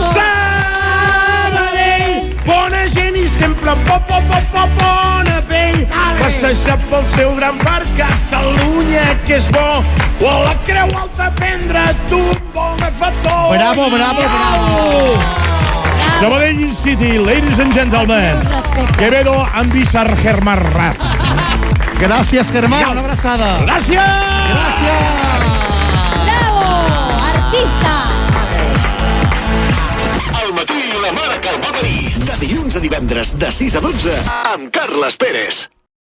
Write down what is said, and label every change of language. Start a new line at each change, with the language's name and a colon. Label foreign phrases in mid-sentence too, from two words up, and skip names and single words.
Catalan: Sabadell, bona gent i sempre bona pell. Passejar pel seu gran parc, Catalunya, que és bo, o a la Creu Alta prendre't un bon cafetó. Bravo, bravo, bravo!
English: Sabadell City, ladies and gentlemen.
Catalan: Quevedo amb Bizar Germán Rat. Gràcies, Germán, una abraçada. Gràcies! Gràcies! Bravo, artista! Al matí la mare que el va parir. De dilluns a divendres, de 6 a 12, amb Carles Pérez.